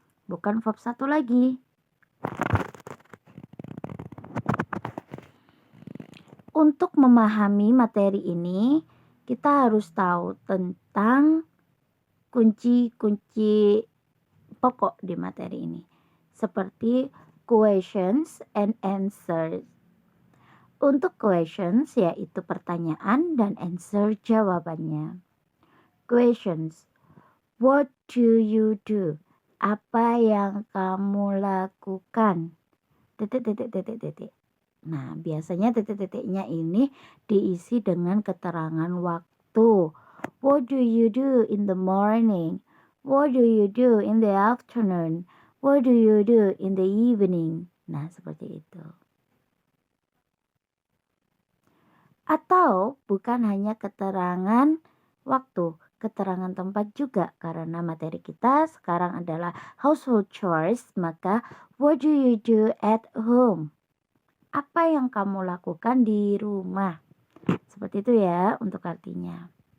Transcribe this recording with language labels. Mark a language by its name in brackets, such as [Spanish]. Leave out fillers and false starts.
[Indonesian] Bukan verb satu lagi. Untuk memahami materi ini, kita harus tahu tentang kunci-kunci pokok di materi ini. Seperti [English] questions and answers. [Indonesian] Untuk questions yaitu pertanyaan dan answer jawabannya. [English] Questions. What do you do? [Indonesian] Apa yang kamu lakukan? Titik. Nah, biasanya titik-titiknya ini diisi dengan keterangan waktu. [English] What do you do in the morning? What do you do in the afternoon? What do you do in the evening? [Indonesian] Nah, seperti itu. Atau bukan hanya keterangan waktu, keterangan tempat juga. Karena materi kita sekarang adalah household chores, maka [English] what do you do at home? [Indonesian] Apa yang kamu lakukan di rumah? Seperti itu ya untuk artinya.